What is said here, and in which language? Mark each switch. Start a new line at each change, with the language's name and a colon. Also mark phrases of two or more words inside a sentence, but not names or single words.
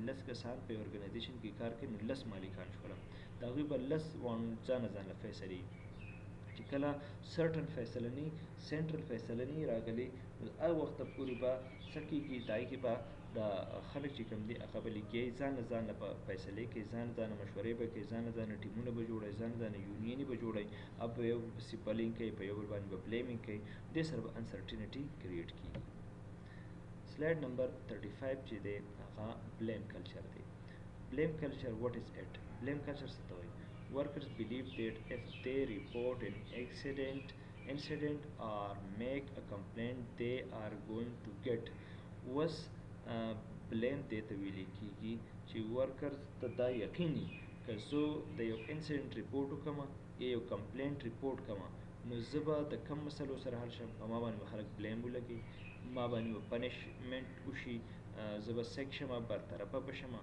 Pashto: 10 کسان په یو ارګنایزیشن کې کار کوي نو 10 مالکان شوله، د هغوی به 10 ځانه فیصلې چې کله سرټن فیصله نه سینټرل فیصله نه راغلي نو هغه وخته پورې به څه کېږي د هغې کې به د خلک چې کوم دي هغه به لګیایي ځانه به فیصلې کوي، ځانه مشورې به کوي، ځانه ټیمونه به جوړوي، ځانه یونینې به جوړوي او په یو پسې بلینګ کوي، په یو بل باندې به بلیمینګ کوي، دې سره به
English: uncertainty create
Pashto: کېږي.
English: slide number
Pashto: 35 چې دی هغه
English: blame culture
Pashto: دی.
English: blame culture what is it? blame culture
Pashto: څه ته وایي؟
English: Workers believe that if they report an incident or make a complaint, they are going to get was blame
Pashto: دې ته ویل کېږي چې ورکرز ته دا یقیني که زه د یو
English: incident report
Pashto: وکړم یا یو
English: complaint report
Pashto: کړم نو زه به د کم مسلو سره حل شم، په ما باندې به خلک بلیم ولګي، ما باندې به پنشمنټ وشي، زه به سیک شم، برطرفه به شم.